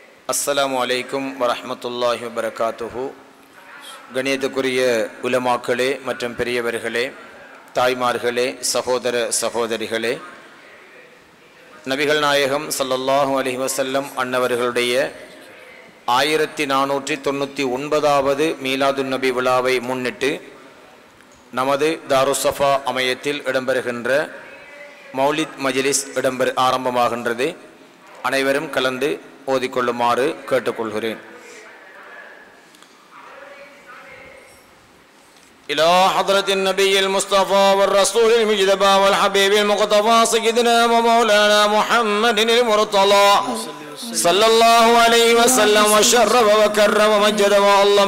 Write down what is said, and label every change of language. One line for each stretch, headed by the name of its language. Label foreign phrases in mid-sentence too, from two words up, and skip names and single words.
Arabic: السلام عليكم ورحمة الله وبركاته.
Tamil: கணியத்துக்குரிய உலமாக்களே மற்றும் பெரியவர்களே, தாய்மார்களே, சகோதர சகோதரிகளே, நபிகள் நாயகம்
Arabic: صلى الله عليه وسلم
Tamil: அன்னவர்களுடைய 1499வது மீலாதுன் நபி விழாவை முன்னிட்டு நமது தாருஸ்ஸஃபா அமையத்தில் இடம்பெறுகின்ற மௌலித் மஜ்லிஸ் ஆரம்பமாகின்றது. அனைவரும் கலந்து ஓதிக்கொள்ளுமாறு கேட்டுக்கொள்கிறேன்.
Arabic: إلى حضرة النبي المصطفى والرسول المجتبى والحبيب المقتفى سيدنا ومولانا محمد المرتضى صلى الله عليه وسلم وشرف وكرم ومجد وعظم.